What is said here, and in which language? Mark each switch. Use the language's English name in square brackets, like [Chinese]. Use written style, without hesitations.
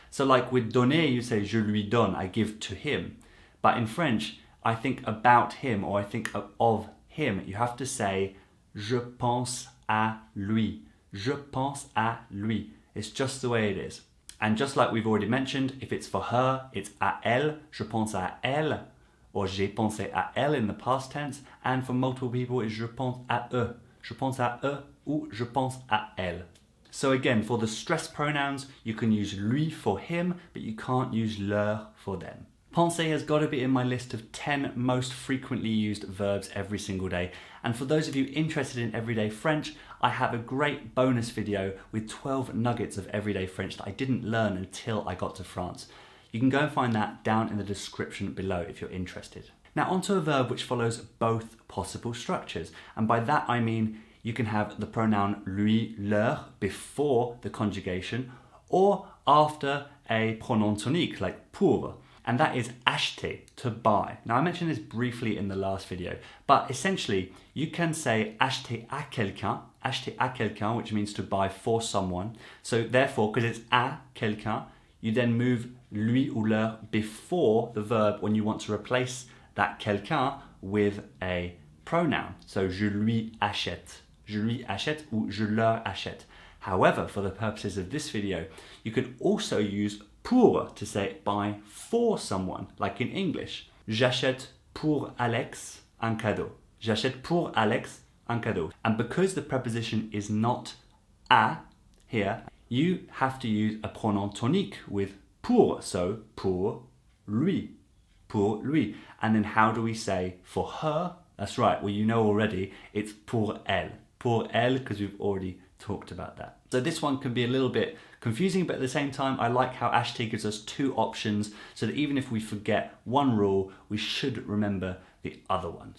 [English] So like with donner, you say [French] je lui donne, [English] I give to him. But in French, I think about him or I think of him. You have to say [French] je pense à lui. Je pense à lui. [English] It's just the way it is. And just like we've already mentioned, if it's for her, it's [French] à elle. Je pense à elle. [English] Or [French] j'ai pensé à elle [English] in the past tense. And for multiple people, it's [French] je pense à eux. Je pense à eux ou je pense à elle. [English] So again, for the stress pronouns, you can use lui for him, but you can't use leur for them. Penser has got to be in my list of 10 most frequently used verbs every single day. And for those of you interested in everyday French, I have a great bonus video with 12 nuggets of everyday French that I didn't learn until I got to France. You can go and find that down in the description below if you're interested. Now onto a verb which follows both possible structures. And by that I mean you can have the pronoun lui, leur before the conjugation or after a pronom tonique like pour. And that is acheter, to buy. Now I mentioned this briefly in the last video, but essentially you can say [French] acheter à quelqu'un, [English] which means to buy for someone. So therefore, because it's [French] à quelqu'un, [English] you then move lui ou leur before the verb when you want to replace that quelqu'un with a pronoun. So [French] je lui achète ou je leur achète. [English] However, for the purposes of this video, you can also use pour to say buy for someone, like in English. [French] J'achète pour Alex un cadeau. J'achète pour Alex un cadeau. [English] And because the preposition is not à here, you have to use a pronom tonique with pour. So [French] pour lui. Pour lui. [English] And then how do we say for her? That's right, well you know already, it's [French] pour elle. Pour elle, [English] because we've already talked about that. So this one can be a little bit confusing, but at the same time, I like how Ashti gives us two options so that even if we forget one rule, we should remember the other one.